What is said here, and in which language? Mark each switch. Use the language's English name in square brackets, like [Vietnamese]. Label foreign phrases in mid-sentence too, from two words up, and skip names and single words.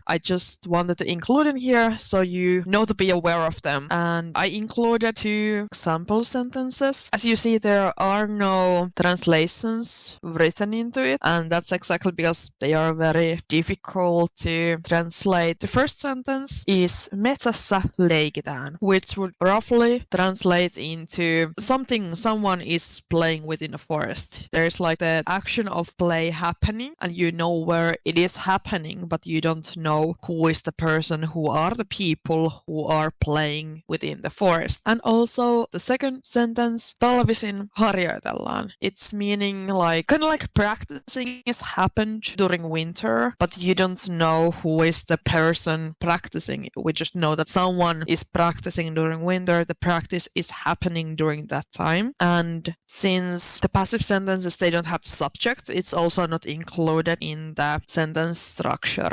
[English] I just wanted to include in here so you know to be aware of them. And I included 2 example sentences. As you see, there are no translations written into it, and that's exactly because they are very difficult to translate. The first sentence is [Finnish] metsässä leikitään, [English] which would roughly translate into someone is playing within a forest. There's like the action of play happening and you know where it is happening, but you don't know who is the person, who are the people who are playing within the forest. And also the second sentence, [Finnish] talvisin harjoitellaan. [English] It's meaning like kind of like practicing is happened during winter, but you don't know who is the person practicing. We just know that someone is practicing during winter. The practice is happening during that time. And since the passive sentences, they don't have subjects, it's also not included in the sentence structure.